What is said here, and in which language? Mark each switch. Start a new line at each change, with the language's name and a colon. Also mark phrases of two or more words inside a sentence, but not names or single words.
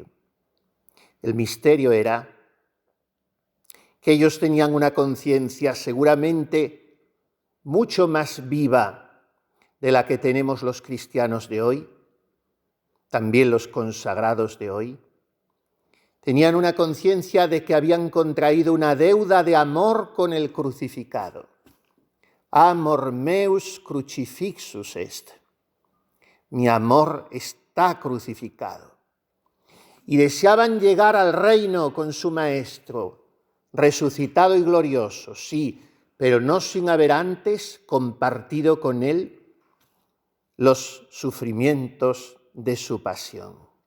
Spanish: El misterio era que ellos tenían una conciencia seguramente mucho más viva de la que tenemos los cristianos de hoy, también los consagrados de hoy. Tenían una conciencia de que habían contraído una deuda de amor con el crucificado.
Latin: Amor meus crucifixus est.
Spanish: Mi amor está crucificado. Y deseaban llegar al reino con su Maestro, resucitado y glorioso, sí, pero no sin haber antes compartido con él los sufrimientos de su pasión.